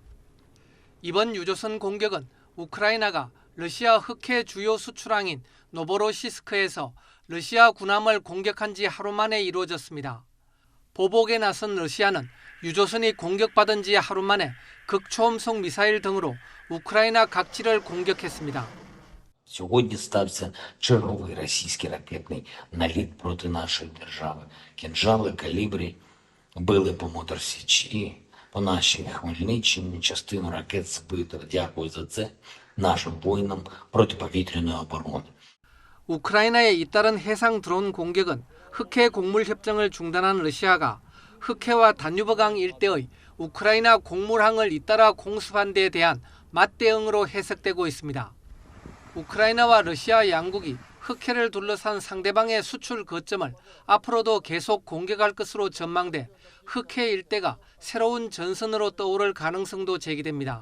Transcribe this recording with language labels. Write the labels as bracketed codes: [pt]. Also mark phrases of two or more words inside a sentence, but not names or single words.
[ko] 이번 유조선 공격은 우크라이나가 러시아 흑해 주요 수출항인 노보로시스크에서 러시아 군함을 공격한 지 하루 만에 이루어졌습니다. 보복에 나선 러시아는 유조선이 공격받은 지 하루 만에 극초음속 미사일 등으로 우크라이나 각지를 공격했습니다. [uk] Сьогодні стався черговий російський ракетний наліт проти нашої держави. Кінжали, калібрі били по Моторсічі, по нашій Хмельниччині. Частину ракет збито. Дякую за це нашим воїнам протиповітряної оборони. [ko] 우크라이나의 잇따른 해상 드론 공격은 흑해 곡물 협정을 중단한 러시아가 흑해와 다뉴브강 일대의 우크라이나 곡물항을 잇따라 공습한 데에 대한 맞대응으로 해석되고 있습니다. 우크라이나와 러시아 양국이 흑해를 둘러싼 상대방의 수출 거점을 앞으로도 계속 공격할 것으로 전망돼 흑해 일대가 새로운 전선으로 떠오를 가능성도 제기됩니다.